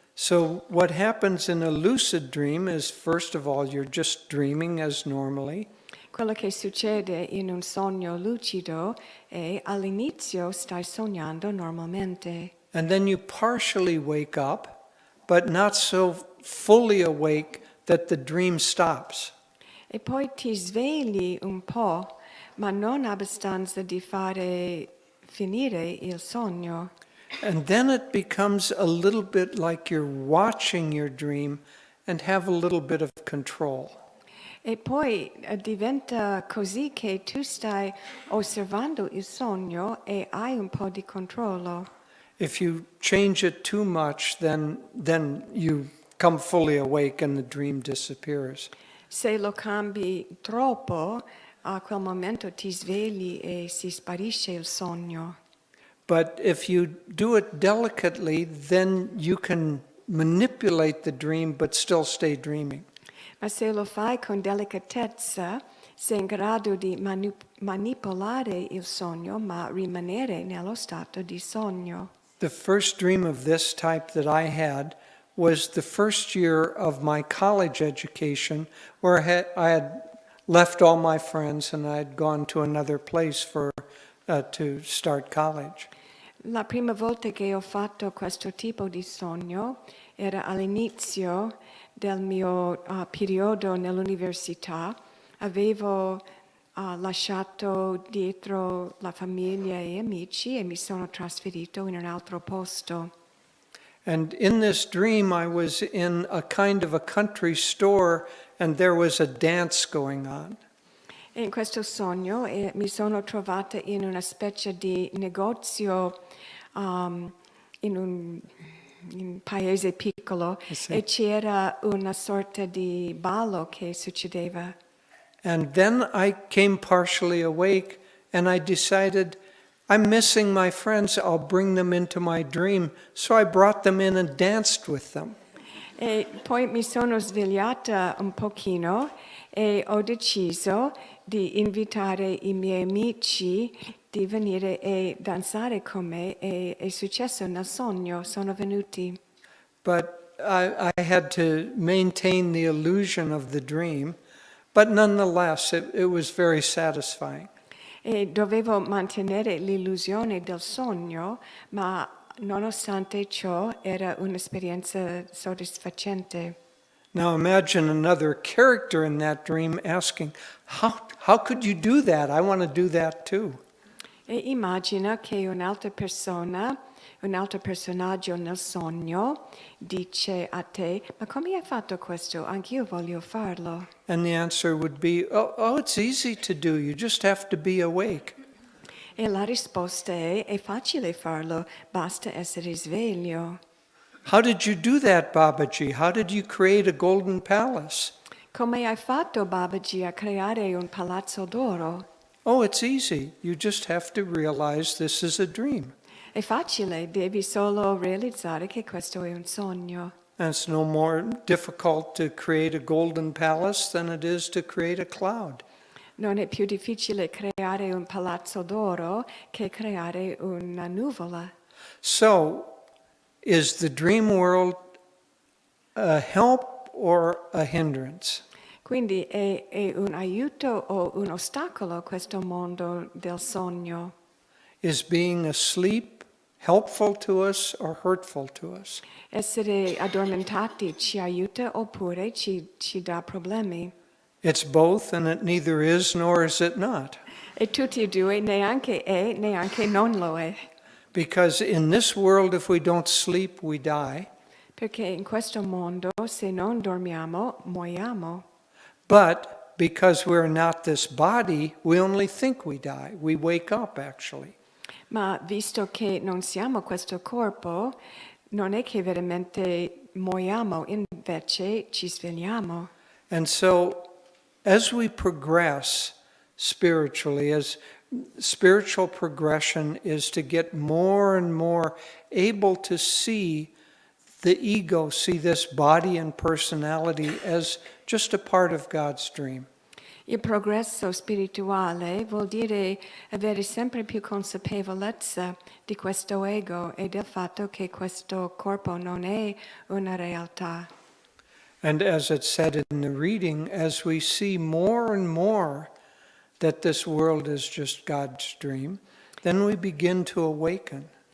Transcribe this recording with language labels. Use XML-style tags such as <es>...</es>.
<en>So what happens in a lucid dream is, first of all, you're just dreaming as normally.</en> <it>Quello che succede in un sogno lucido è all'inizio stai sognando normalmente.</it> <en>And then you partially wake up, but not so fully awake that the dream stops.</en> <it>E poi ti svegli un po', ma non abbastanza di fare finire il sogno.</it> <en>And then it becomes a little bit like you're watching your dream and have a little bit of control.</en> <it>E poi diventa così che tu stai osservando il sogno e hai un po' di controllo.</it> <en>If you change it too much, then you come fully awake and the dream disappears.</en> <it>Se lo cambi troppo, a quel momento ti svegli e si sparisce il sogno.</it> <en>But if you do it delicately, then you can manipulate the dream but still stay dreaming.</en> <it>Ma se lo fai con delicatezza, sei in grado di manipolare il sogno, ma rimanere nello stato di sogno.</it> <en>The first dream of this type that I had was the first year of my college education, where I had left all my friends and I had gone to another place to start college.</en> <it>La prima volta che ho fatto questo tipo di sogno era all'inizio del mio periodo nell'università. Avevo lasciato dietro la famiglia e amici e mi sono trasferito in un altro posto.</it> <en>And in this dream, I was in a kind of a country store and there was a dance going on.</en> <it>E in questo sogno mi sono trovata in una specie di negozio in un paese piccolo Sì. e c'era una sorta di ballo che succedeva.</it> <en>And then I came partially awake and I decided, I'm missing my friends, I'll bring them into my dream. So I brought them in and danced with them.</en> <it>E poi mi sono svegliata un pochino e ho deciso di invitare i miei amici di venire e danzare con me e è successo nel sogno, sono venuti.</it> <en>But I had to maintain the illusion of the dream, but nonetheless, it was very satisfying.</en> <it>E dovevo mantenere l'illusione del sogno, ma nonostante ciò era un'esperienza soddisfacente.</it> <en>Now imagine another character in that dream asking, how could you do that? I want to do that too.</en> <it>E immagina che un'altra persona, un altro personaggio nel sogno dice a te, ma come hai fatto questo? Anch'io voglio farlo.</it> <en>And the answer would be, oh, it's easy to do. You just have to be awake.</en> <it>E la risposta è facile farlo, basta essere sveglio.</it> <en>How did you do that, Babaji? How did you create a golden palace?</en> <it>Come hai fatto, Babaji, a creare un palazzo d'oro?</it> <en>Oh, it's easy. You just have to realize this is a dream.</en> <it>È facile, devi solo realizzare che questo è un sogno.</it> <en>And it's no more difficult to create a golden palace than it is to create a cloud.</en> <it>Non è più difficile creare un palazzo d'oro che creare una nuvola.</it> <en>So, is the dream world a help or a hindrance?</en> <it>Quindi è un aiuto o un ostacolo questo mondo del sogno?</it> <en>Is being asleep helpful to us or hurtful to us?</en> <it>Essere addormentati ci aiuta oppure ci dà problemi?</it> <en>It's both, and it neither is nor is it not.</en> <it>E tutti e due neanche è, neanche non lo è.</it> <en>Because in this world, if we don't sleep, we die.</en> <it>Perché in questo mondo, se non dormiamo, muoiamo.</it> <en>But because we're not this body, we only think we die. We wake up, actually.</en> <it>Ma visto che non siamo questo corpo, non è che veramente muoiamo, invece ci svegliamo.</it> <en>And so, as we progress spiritually, as spiritual progression is to get more and more able to see the ego, see this body and personality as just a part of God's dream.</en> <it>Il progresso spirituale vuol dire avere sempre più consapevolezza di questo ego e del fatto che questo corpo non è una realtà.</it> <en>And as it said in the reading, as we see more and more that this world is just God's dream, then we begin to awaken.</en>